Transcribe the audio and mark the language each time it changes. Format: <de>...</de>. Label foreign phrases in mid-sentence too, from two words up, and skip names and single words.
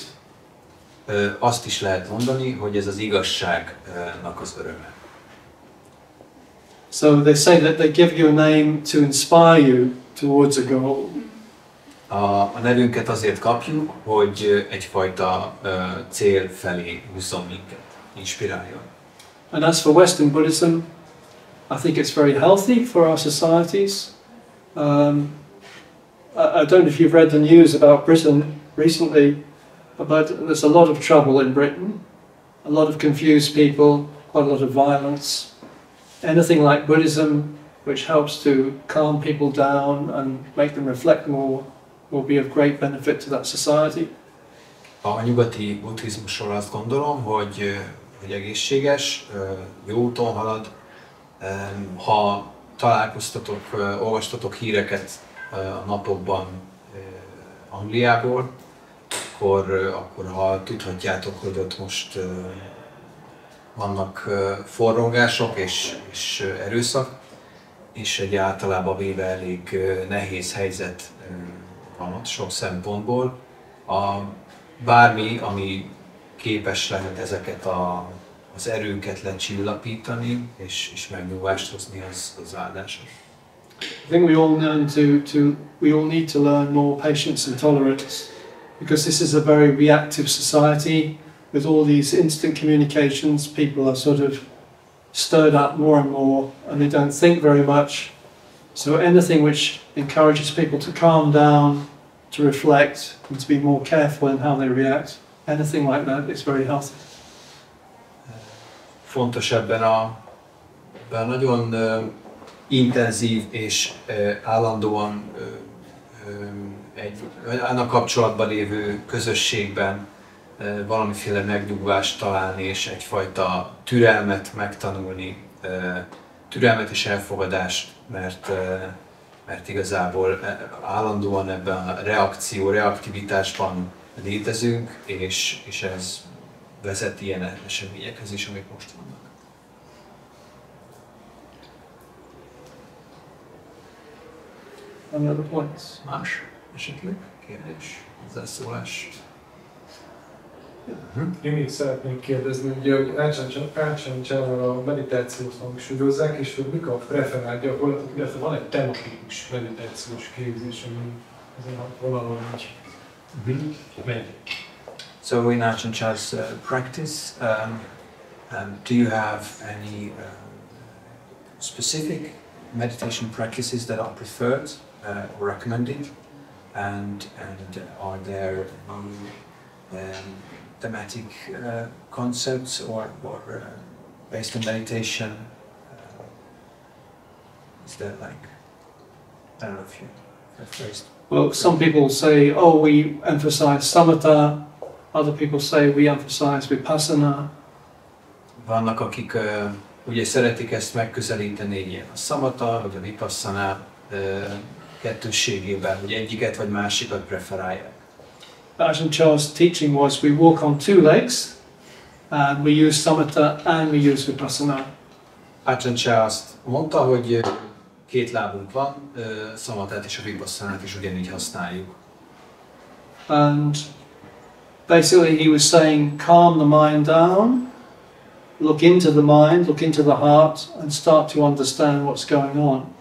<hu>Azt is lehet mondani, hogy ez az igazságnak az öröme.</hu> <en>So they say that they give you a name to inspire you towards a goal.</en> <hu>A nevünket azért kapjuk, hogy egyfajta cél felé húzzon minket, inspiráljon.</hu> <en>And as for Western Buddhism, I think it's very healthy for our societies. I don't know if you've read the news about Britain recently, but there's a lot of trouble in Britain, a lot of confused people, quite a lot of violence. Anything like Buddhism, which helps to calm people down and make them reflect more, will be of great benefit to that society.</en> <hu>A nyugati buddhizmusról azt gondolom, hogy egészséges, jó úton halad. Ha találkoztatok, olvastatok híreket a napokban Angliából, akkor ha tudhatjátok, hogy ott most vannak forrongások és erőszak, és egy általában véve elég nehéz helyzet van ott sok szempontból. Bármi, ami képes lehet ezeket az erőket lecsillapítani és megnyugvást hozni, az áldásos.</hu> <en>I think we all need to learn more patience and tolerance, because this is a very reactive society. With all these instant communications, people are sort of stirred up more and more, and they don't think very much. So anything which encourages people to calm down, to reflect, and to be more careful in how they react, anything like that is very healthy.</en> <hu>Fontos ebben a nagyon intenzív és állandóan annak kapcsolatban lévő közösségben valamiféle megnyugvást találni és egyfajta türelmet megtanulni, türelmet és elfogadást, mert igazából állandóan ebben a reaktivitásban létezünk, és ez vezet ilyen eseményekhez is, amik most vannak.</hu> <en>Any other points?</en> <hu>Más esetleg kérdés, hozzászólás? Én még szeretnék kérdezni, ugye, hogy Ácsán Dhammanandó a meditációt hangsúlyozzák, és hogy mik a preferált gyakorlatok, illetve van egy tematikus meditációs képzés, ami ezen a vonalon így megy.</hu> <en>So in Ácsán Dhammanandó's practice, do you have any specific meditation practices that are preferred or recommended, and are there thematic concepts or based on meditation? Is there like, I don't know if you have phrased. Well, some people say, oh, we emphasize samatha. Other people say we emphasize vipassana.</en> <hu>Vannak, akik ugye szeretik ezt megközelíteni ilyen a samatha vagy a vipassana kettősségében, hogy egyiket vagy másikat preferálják.</hu> <en>Ajahn Chah's teaching was we walk on two legs, and we use samatha and we use vipassana.</en> <hu>Ácsán Dhammanandó azt mondta, hogy két lábunk van, szamathát és a vipassanát is ugyanígy használjuk.</hu> <en>And basically he was saying calm the mind down, look into the mind, look into the heart, and start to understand what's going on.</en>